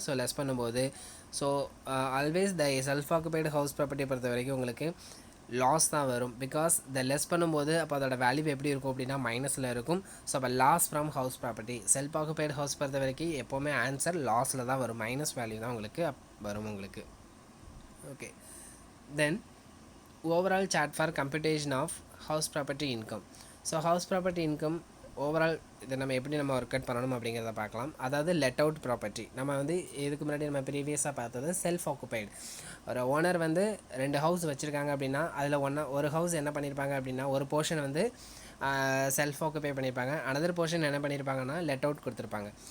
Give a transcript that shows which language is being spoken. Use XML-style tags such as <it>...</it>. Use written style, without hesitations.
<ta>So less பண்ணும்போது so always the self occupied house ப்ராப்பர்ட்டியை பொறுத்த வரைக்கும் உங்களுக்கு லாஸ் தான் வரும். பிகாஸ் த லெஸ் பண்ணும்போது அப்போ அதோட வேல்யூ எப்படி இருக்கும் அப்படின்னா மைனஸில் இருக்கும். ஸோ அப்போ loss from house property self occupied house பொறுத்த வரைக்கும் எப்போவுமே ஆன்சர் லாஸில் தான் வரும், மைனஸ் வேல்யூ தான் உங்களுக்கு வரும் உங்களுக்கு.</ta> <en>Okay, then overall chart for computation of house property income. So house property income overall</en> <ta>இதை நம்ம எப்படி நம்ம ஒர்க் அவுட் பண்ணணும் அப்படிங்கிறத பார்க்கலாம். அதாவது லெட் அவுட் ப்ராப்பர்ட்டி நம்ம வந்து இதுக்கு முன்னாடி நம்ம ப்ரீவியஸாக பார்த்தது செல்ஃப் ஆக்குபைடு. ஒரு ஓனர் வந்து 2 ஹவுஸ் வச்சுருக்காங்க அப்படின்னா அதில் ஒரு ஹவுஸ் என்ன பண்ணியிருப்பாங்க அப்படின்னா ஒரு போர்ஷன் வந்து செல்ஃப் ஆக்குபை பண்ணியிருப்பாங்க, அனதர் போர்ஷன் என்ன பண்ணியிருப்பாங்கன்னா லெட் அவுட் கொடுத்துருப்பாங்க.</ta>